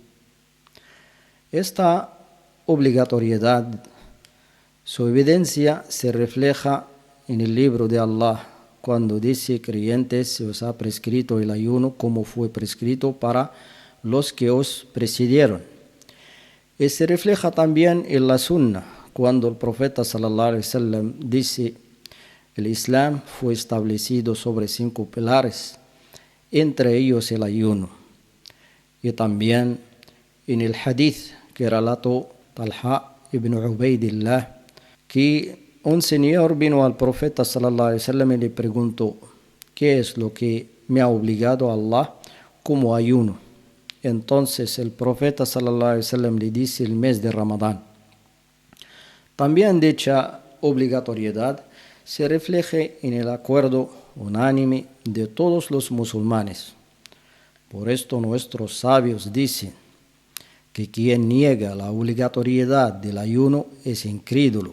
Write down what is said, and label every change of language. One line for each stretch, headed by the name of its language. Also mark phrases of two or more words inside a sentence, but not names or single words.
Spanish: Esta obligatoriedad, su evidencia se refleja en el libro de Allah, cuando dice creyentes se os ha prescrito el ayuno como fue prescrito para los que os precedieron. Y se refleja también en la sunna, cuando el profeta
Arabic: صلى الله عليه وسلم
Spanish: dice el Islam fue establecido sobre 5 pilares, entre ellos el ayuno. Y también en el hadith que relató Talha ibn Ubaidillah, que un señor vino al profeta
Arabic: صلى الله عليه وسلم
Spanish: y le preguntó, ¿qué es lo que me ha obligado a Allah como ayuno? Entonces el profeta
Arabic: صلى الله عليه وسلم
Spanish: le dice el mes de Ramadán. También dicha obligatoriedad se refleja en el acuerdo unánime de todos los musulmanes. Por esto nuestros sabios dicen que quien niega la obligatoriedad del ayuno es incrédulo.